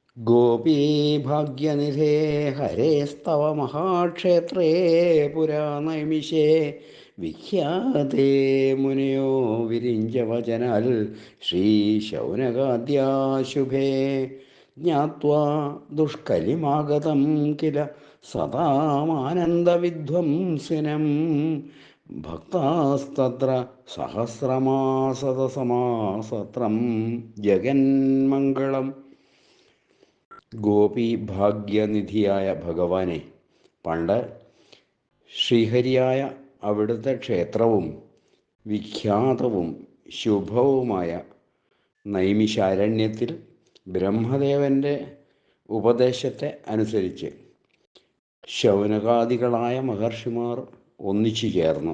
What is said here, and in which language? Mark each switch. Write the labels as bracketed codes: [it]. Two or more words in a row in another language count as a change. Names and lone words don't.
[sa] गोपीभाग्यनिधे हरेस्तव महाक्षेत्रे पुरा नैमिषे विख्याते मुनयो विरिञ्चवचनाल् श्रीशौनकाद्याशुभे ज्ञात्वा दुष्कलिमागतं किल सदामानन्दविध्वंसिनं भक्तास्तत्र सहस्रमासतसमासत्रं जगन्मङ्गलम्. [ml] ഗോപി ഭാഗ്യനിധിയായ ഭഗവാനെ, പണ്ട് ശ്രീഹരിയായ അവിടുത്തെ ക്ഷേത്രവും വിഖ്യാതവും ശുഭവുമായ നൈമിഷാരണ്യത്തിൽ ബ്രഹ്മദേവൻ്റെ ഉപദേശത്തെ അനുസരിച്ച് ശൗനകാദികളായ മഹർഷിമാർ ഒന്നിച്ചു ചേർന്നു.